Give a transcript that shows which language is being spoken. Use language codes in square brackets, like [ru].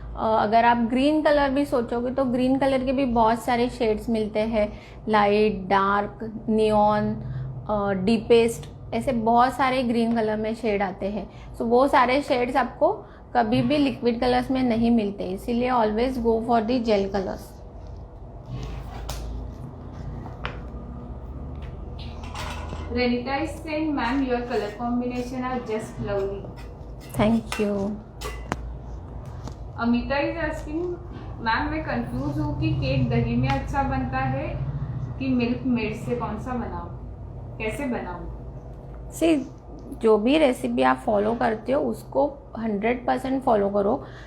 [hi] अगर आप green colour भी सोचोगे तो ग्रीन कलर के भी बहुत सारे शेड्स मिलते हैं, लाइट, डार्क, नियॉन, डीपेस्ट, ऐसे बहुत सारे ग्रीन कलर में शेड आते हैं। सो वो सारे शेड्स आपको कभी भी लिक्विड कलर्स में नहीं मिलते, इसीलिए [en] Always go for the gel colours. Renita is saying, ma'am, your color combination are just lovely. Thank you. [hi] Amita [en] is asking, ma'am [hi] मैं कंफ्यूज हूँ कि केक दही में अच्छा बनता है कि मिल्क मेड से, कौन सा बनाऊँ, कैसे बनाऊँ? सी, जो भी रेसिपी आप फॉलो करते हो उसको 100% फॉलो करो।